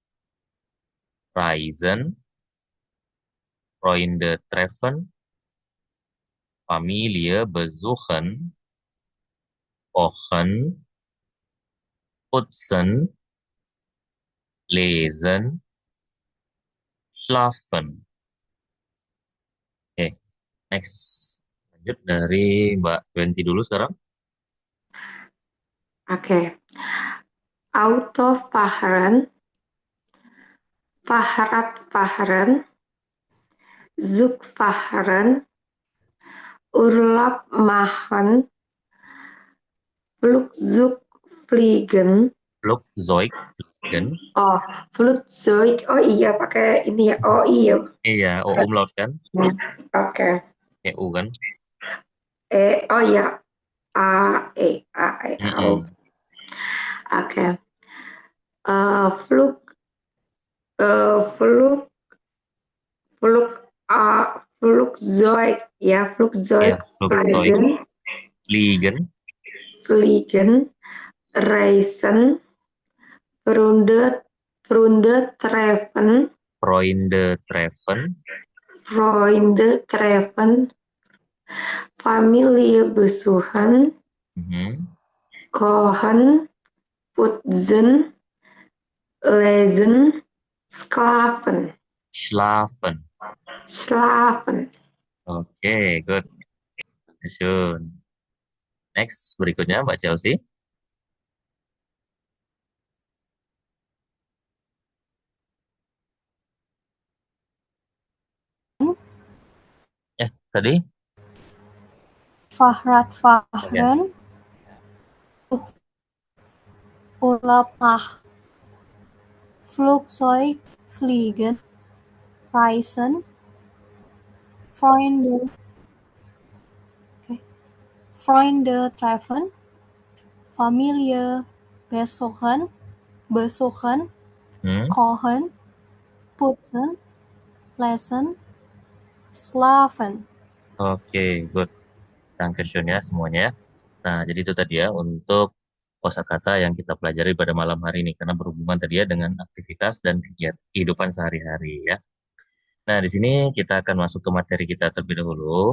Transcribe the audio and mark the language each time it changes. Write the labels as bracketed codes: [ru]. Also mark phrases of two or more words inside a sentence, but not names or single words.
[de] reisen, Freunde treffen, Familie besuchen, kochen, putzen, lesen, schlafen. [id] Oke, next. Lanjut dari Mbak Wenti dulu sekarang. Oke. [de] Auto fahren, Fahrrad fahren, Zug fahren, Urlaub machen, Flugzeug fliegen. Flugzeug fliegen. Oh, Flugzeug. [id] Oh iya, pakai ini ya. Oh iya. Iya, O umlaut kan? Oke. U kan? Oh iya. A, E, A, E, A, O. Mm-mm. Oke. [de] Flug, flug, flug, Flugzeug. [id] Ya, Iya, [de] Flugzeug Flugzeug fliegen, fliegen, fliegen, reisen, Freunde, Freunde treffen, Freunde treffen, Freunde treffen, Familie besuchen, mhm. kochen, putzen, lesen, schlafen, Schlafen. schlafen. [id] Oke, good. Schön. Next, berikutnya Mbak Chelsea. Tadi? [de] Fahrrad [id] Ya. [de] fahren, Urlaub machen, Flugzeug fliegen, reisen, Freunde, Freunde treffen, Familie besuchen, Hmm? kochen, putzen, lesen, schlafen. [id] Oke, good. Dankeschön ya semuanya. Nah, jadi itu tadi ya untuk kosakata yang kita pelajari pada malam hari ini karena berhubungan tadi ya dengan aktivitas dan kegiatan kehidupan sehari-hari ya. Nah, di sini kita akan masuk ke materi kita terlebih dahulu.